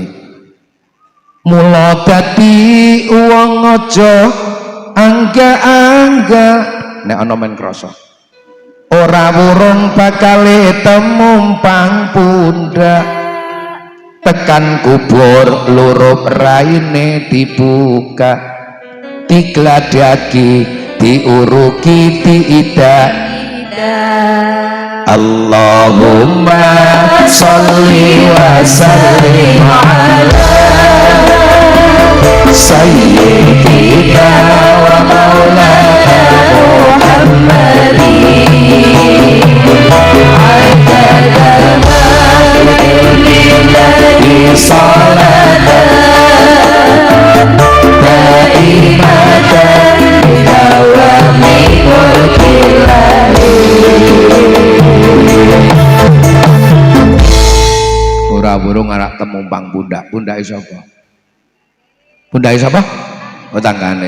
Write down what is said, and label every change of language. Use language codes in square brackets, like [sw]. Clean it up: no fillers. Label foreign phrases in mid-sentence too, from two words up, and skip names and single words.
[jv] Mula dadi wong aja angga-angga nek ana men krasa ora wurung bakal temumpang pundak tekan kubur lurup raine dibuka digladaki diuruki tidak. [ar] اللهم صل وسلم على سيدنا ومولانا محمد عدد ما لله صلاة دائمة دوام ملك الله. [jv] Ora burung arak temumpang pundak. Pundake sapa? Pundake sapa? Oh tanggane.